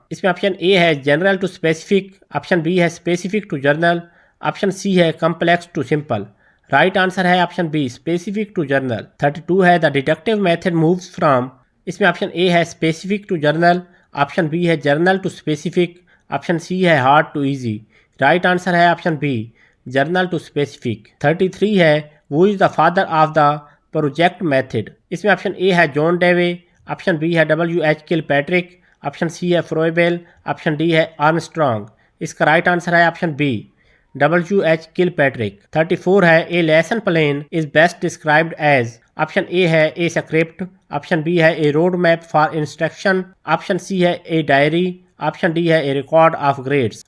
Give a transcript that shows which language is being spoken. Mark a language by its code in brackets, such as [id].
[ur] اس میں آپشن اے ہے general to specific, option B ہے specific to general, option C ہے complex to simple. Right answer ہے option B specific to general. 32 ہے [en] The deductive method moves from. [ur] اس میں option اے ہے specific to general, option B ہے general to specific, option C ہے hard too easy. Right answer ہے option B general to specific. 33 ہے [en] who is the father of the project method. [ur] اس میں option اے ہے جان ڈیوے، option B ہے WH کل Patrick, option C ہے فرویبل، آپشن ڈی ہے آرمسٹرانگ. اس کا رائٹ آنسر ہے آپشن بی WH کل پیٹرک. 34 ہے [en] A lesson plan is best described as. [ur] Option اے ہے اے اسکرپٹ، آپشن بی ہے اے road map for instruction, option C ہے اے ڈائری، آپشن ڈی ہے اے ریکارڈ آف گریڈس.